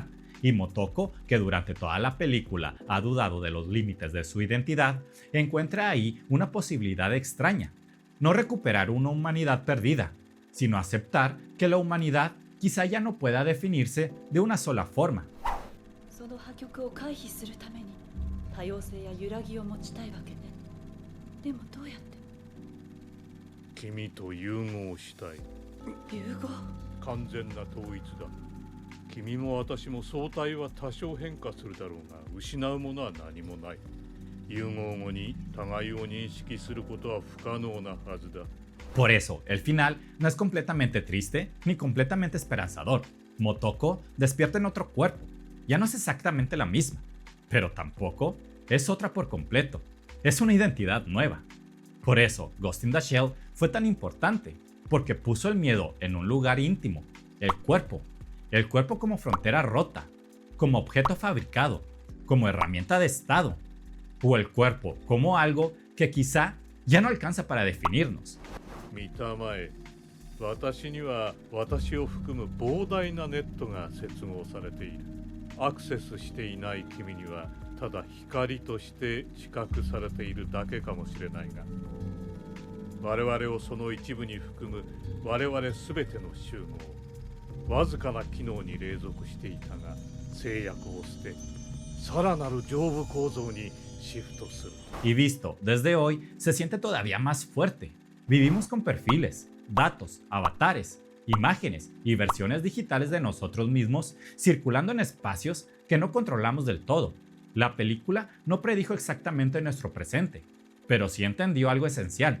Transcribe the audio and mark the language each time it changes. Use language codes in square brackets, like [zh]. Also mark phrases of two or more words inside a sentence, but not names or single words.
[es] Y Motoko, que durante toda la película ha dudado de los límites de su identidad, encuentra ahí una posibilidad extraña. No recuperar una humanidad perdida, sino aceptar que la humanidad quizá ya no pueda definirse de una sola forma. [ja] その破局を回避するために多様性や揺らぎを持ちたいわけね。でもどうやって？君と融合したい。融合？完全な統一だ。君も私も相対は多少変化するだろうが、失うものは何もない。融合後に互いを認識することは不可能なはずだ。 [es] Por eso, el final no es completamente triste ni completamente esperanzador. Motoko despierta en otro cuerpo. Ya no es exactamente la misma, pero tampoco es otra por completo. Es una identidad nueva. Por eso, Ghost in the Shell fue tan importante. porque puso el miedo en un lugar íntimo, el cuerpo como frontera rota, como objeto fabricado, como herramienta de Estado, o el cuerpo como algo que quizá ya no alcanza para definirnos. [ja] 見たまえ、私には私を含む膨大なネットが接合されている。アクセスしていない君にはただ光として知覚されているだけかもしれないが、我々をその一部に含む我々全ての集合、わずかな機能に隷属していたが制約を捨て、さらなる上部構造にシフトする。 [es] Y visto desde hoy, se siente todavía más fuerte. Vivimos con perfiles, datos, avatares, imágenes y versiones digitales de nosotros mismos circulando en espacios que no controlamos del todo. La película no predijo exactamente nuestro presente, pero sí entendió algo esencial.